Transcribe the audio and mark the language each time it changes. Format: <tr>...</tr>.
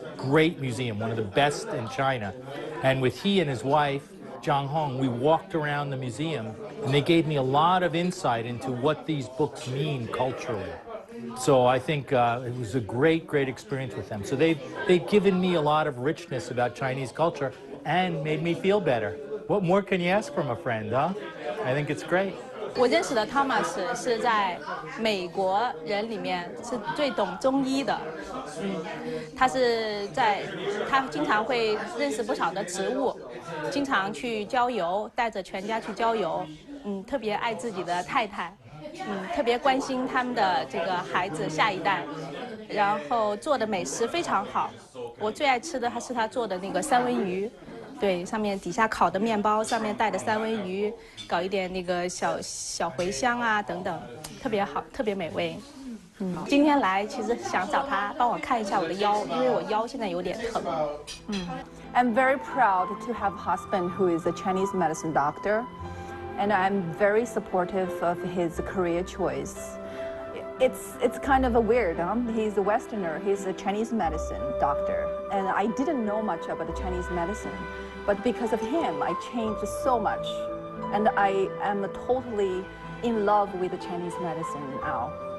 <en>Great museum, one of the best in China. And with he and his wife, Zhang Hong, we walked around the museum, and they gave me a lot of insight into what these books mean culturally. So I think it was a great, great experience with them. So they've given me a lot of richness about Chinese culture and made me feel better. What more can you ask from a friend, huh? I think it's great.</en> <zh>我认识的 Thomas 是在美国人里面是最懂中医的，他经常会认识不少的植物，经常去郊游，带着全家去郊游，特别爱自己的太太，特别关心他们的这个孩子下一代，然后做的美食非常好，我最爱吃的是他做的那个三文鱼。对，上面底下烤的面包，上面带的三文鱼，搞一点那个小茴香啊等等，特别好，特别美味。今天来其实想找他帮我看一下我的腰，因为我腰现在有点疼。</zh> <en>I'm very proud to have a husband who is a Chinese medicine doctor, and I'm very supportive of his career choice. It's kind of a weird, huh? He's a Westerner, he's a Chinese medicine doctor, and I didn't know much about the Chinese medicine, but because of him, I changed so much, and I am totally in love with the Chinese medicine now.</en>